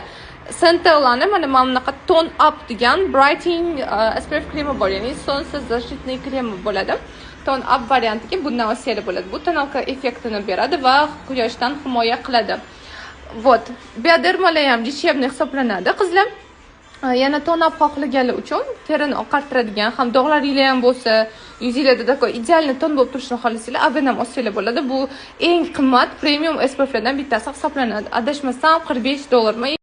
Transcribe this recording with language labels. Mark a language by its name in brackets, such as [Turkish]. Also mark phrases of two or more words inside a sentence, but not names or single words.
[Uzbek] Centel'ni mana bunaqa Tone Up degan [English] brightening SPF [Uzbek] kremi bor, ya'ni sonsiz защитный kremi bo'ladi. Tone Up variantiga bundan olsangiz bo'ladi. Bu tonalka effektini beradi va quyoshdan himoya qiladi. Вот. Biodermalar ham deshevniy hisoblanadi, qizlar. Yana tone up xohlaganlar uchun terini oqartiradigan, ham dog'laringiz ham bo'lsa, yuzingizda такой ideal ton bo'lib turishini xohlasanglar, Avenam olsangiz bo'ladi. Bu eng qimmat premium SPF'lardan bittasi hisoblanadi. Adashmasam $45.